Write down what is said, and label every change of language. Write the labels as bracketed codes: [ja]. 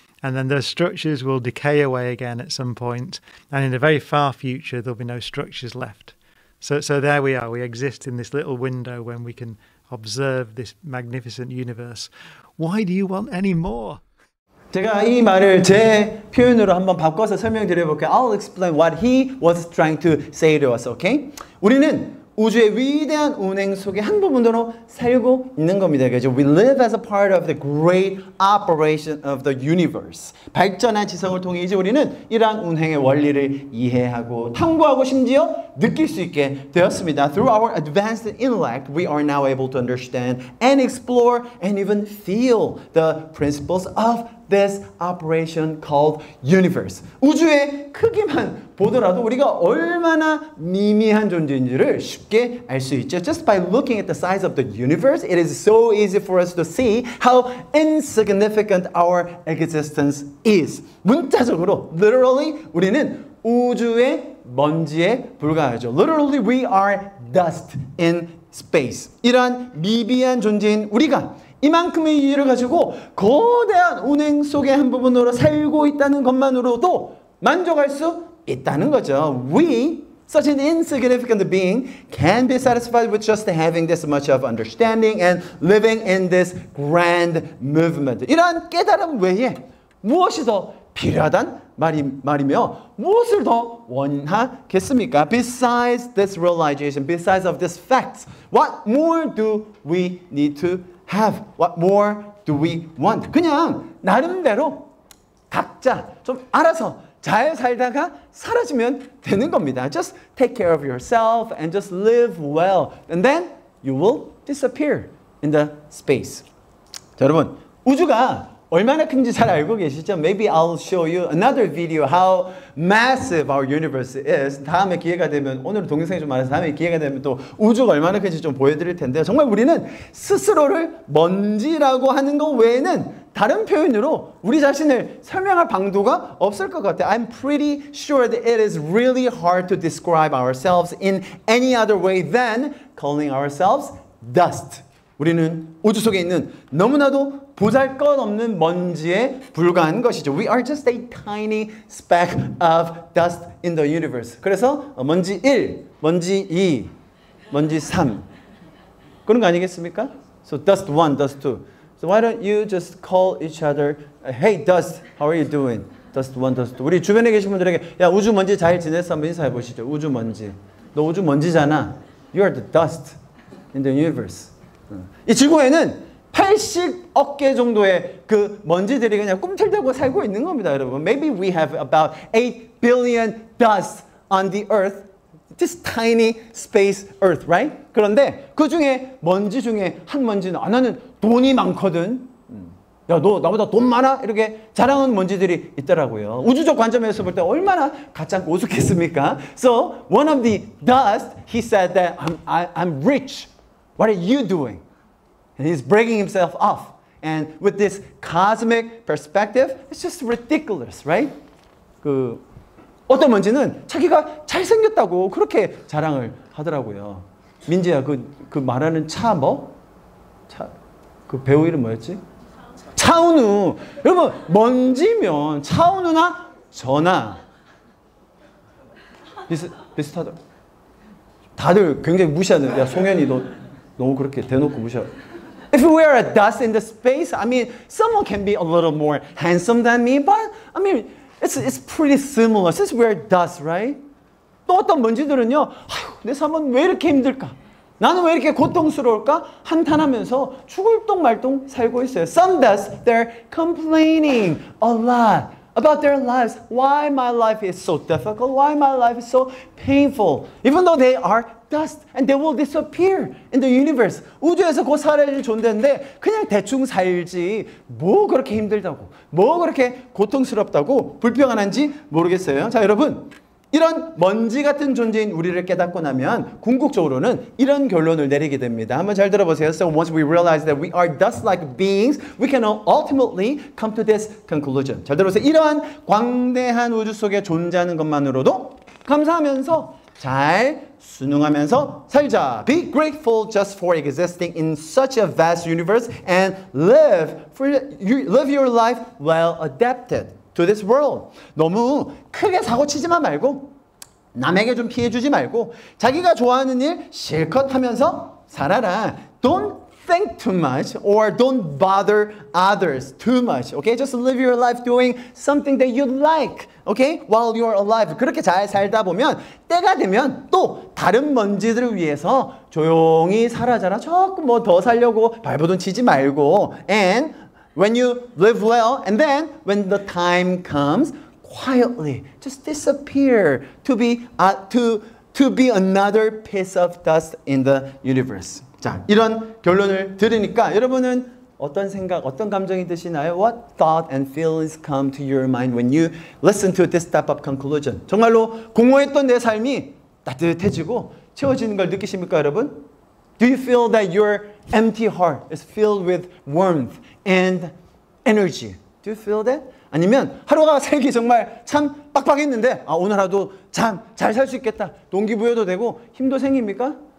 [en] And then those structures will decay away again at some point, and in the very far future there'll be no structures left. So there we are. We exist in this little window when we can observe this magnificent universe. Why do you want any more? [ko] 제가 이 말을 제 표현으로 한번 바꿔서 설명드려 볼게요. [en] I'll explain what he was trying to say to us, okay? [ko] 우리는 우주의 위대한 운행 속의 한 부분으로 살고 있는 겁니다. 그죠? [en] We live as a part of the great operation of the universe. [ko] 발전한 지성을 통해 이제 우리는 이러한 운행의 원리를 이해하고 탐구하고 심지어 느낄 수 있게 되었습니다. [en] Through our advanced intellect, we are now able to understand and explore and even feel the principles of this operation called universe. [ko] 우주의 크기만 보더라도 우리가 얼마나 미미한 존재인지를 쉽게 알 수 있죠. [en] Just by looking at the size of the universe, it is so easy for us to see how insignificant our existence is. [ko] 문자적으로, literally, 우리는 우주의 먼지에 불과하죠. [en] Literally, we are dust in space. [ko] 이러한 미비한 존재인 우리가 이만큼의 이유를 가지고 거대한 운행 속의 한 부분으로 살고 있다는 것만으로도 만족할 수 있다는 거죠. [en] We, such an insignificant being, can be satisfied with just having this much of understanding and living in this grand movement. [ko] 이러한 깨달음 외에 무엇이 더 필요하단 말이며 무엇을 더 원하겠습니까? [en] Besides this realization, besides of these facts, what more do we need to have? What more do we want? [ko] 그냥 나름대로 각자 좀 알아서 잘 살다가 사라지면 되는 겁니다. [en] Just take care of yourself and just live well. And then you will disappear in the space. [ko] 자, 여러분, 우주가 얼마나 큰지 잘 알고 계시죠? [en] Maybe I'll show you another video how massive our universe is. [ko] 다음에 기회가 되면, 오늘 동영상이 좀 많아서 다음에 기회가 되면 또 우주가 얼마나 큰지 좀 보여드릴 텐데요. 정말 우리는 스스로를 먼지라고 하는 것 외에는 다른 표현으로 우리 자신을 설명할 방도가 없을 것 같아요. [en] I'm pretty sure that it is really hard to describe ourselves in any other way than calling ourselves dust. [ko] 우리는 우주 속에 있는 너무나도 보잘것없는 먼지에 불과한 것이죠. [en] We are just a tiny speck of dust in the universe. [ko] 그래서 먼지 1, 먼지 2, 먼지 3 그런 거 아니겠습니까? [en] So dust 1, dust 2. So why don't you just call each other, hey dust, how are you doing? Dust 1, dust 2. [ko] 우리 주변에 계신 분들에게 야 우주 먼지 잘 지냈어? 한번 인사해 보시죠. 우주 먼지. 너 우주 먼지잖아. [en] You are the dust in the universe. [ko] 이 지구에는 80억 개 정도의 그 먼지들이 그냥 꿈틀대고 살고 있는 겁니다, 여러분. [en] Maybe we have about 8 billion dust on the earth. This tiny space earth, right? [ko] 그런데 그 중에 먼지 중에 한 먼지는 나는 돈이 많거든. 야, 너 나보다 돈 많아? 이렇게 자랑하는 먼지들이 있더라고요. 우주적 관점에서 볼 때 얼마나 가짜고 우습겠습니까? [en] So one of the dust, he said that I'm rich. What are you doing? And he's breaking himself off. And with this cosmic perspective, it's just ridiculous, right? [ko] 그 어떤 먼지는 자기가 잘생겼다고 그렇게 자랑을 하더라고요. 민지야, 그 말하는 차 뭐? 그 배우 이름 뭐였지? 차은우. 여러분, 먼지면 차은우나 저나 비슷하다. 다들 굉장히 무시하는. 야, 송현이 너 너무 그렇게 대놓고 무시하. [en] If we are a dust in the space, I mean, someone can be a little more handsome than me, but I mean, it's pretty similar since we're dust, right? [ko] 또 어떤 먼지들은요, 아휴, 내 삶은 왜 이렇게 힘들까? 나는 왜 이렇게 고통스러울까? 한탄하면서 죽을 똥 말똥 살고 있어요. [en] Some dust, they're complaining a lot about their lives. Why my life is so difficult? Why my life is so painful? Even though they are dust and they will disappear in the universe. [ko] 우주에서 곧 사라질 존재인데 그냥 대충 살지 뭐 그렇게 힘들다고 뭐 그렇게 고통스럽다고 불평하는지 모르겠어요. 자, 여러분, 이런 먼지 같은 존재인 우리를 깨닫고 나면 궁극적으로는 이런 결론을 내리게 됩니다. 한번 잘 들어보세요. [en] So once we realize that we are dust-like beings, we can ultimately come to this conclusion. [ko] 잘 들어보세요. 이러한 광대한 우주 속에 존재하는 것만으로도 감사하면서 잘 순응하면서 살자. [en] Be grateful just for existing in such a vast universe and live your life well adapted to this world. [ko] 너무 크게 사고치지만 말고 남에게 좀 피해주지 말고 자기가 좋아하는 일 실컷 하면서 살아라. [en] Don't think too much or don't bother others too much. Okay? Just live your life doing something that you like. Okay? While you're alive. [ko] 그렇게 잘 살다 보면 때가 되면 또 다른 먼지들을 위해서 조용히 살아자라. 조금 뭐 더 살려고 발버둥 치지 말고 [en] and when you live well, and then when the time comes, quietly just disappear to be another piece of dust in the universe. [ko] 자, 이런 결론을 들으니까 여러분은 어떤 생각, 어떤 감정이 드시나요? [en] What thought and feelings come to your mind when you listen to this type of conclusion? [ko] 정말로 공허했던 내 삶이 따뜻해지고 채워지는 걸 느끼십니까, 여러분? [en] Do you feel that your empty heart is filled with warmth and energy? Do you feel that? [ko] 아니면 하루가 살기 정말 참 빡빡했는데 오늘 하루도 참 잘 살 수 있겠다. 동기부여도 되고 힘도 생깁니까?